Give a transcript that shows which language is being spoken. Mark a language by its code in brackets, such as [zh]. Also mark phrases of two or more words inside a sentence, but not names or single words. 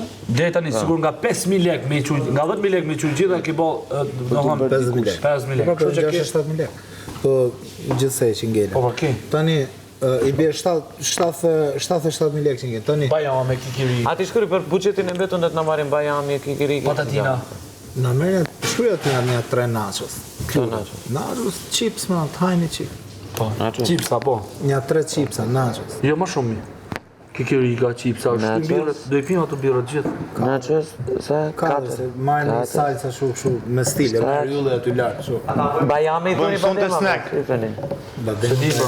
[sq] Deri tani sigur nga 5.000 lekë me çu, nga 10.000 lekë me çu gjitha ke bë, domethënë 5.000 lekë. 5.000 lekë. Kështu që 7.000 lekë. Po gjithsej që ngelen. Po ke. Tani i bie 77.000 lekë që ngelen. Tani Bajama me kikiri. A ti shkruaj për buxhetin e mbetun dhe të na marrin bajami, kikiriki. Patatina. na merren shkruaj aty janë 3 nachos. Nachos. [en] Nachos chips [sq] më [en] tiny chip. [sq] Po, chipsa po. Nja 3 chipsa nachos. Jo më shumë. Kikirika, chipsa, është birrët, do i pinë ato birrët gjithë. Nachos, sa Katër. Marrin një salsa kështu me stile, me rryllë aty lart kështu. bajami i thoni Bëjmë sonte snack. Badem.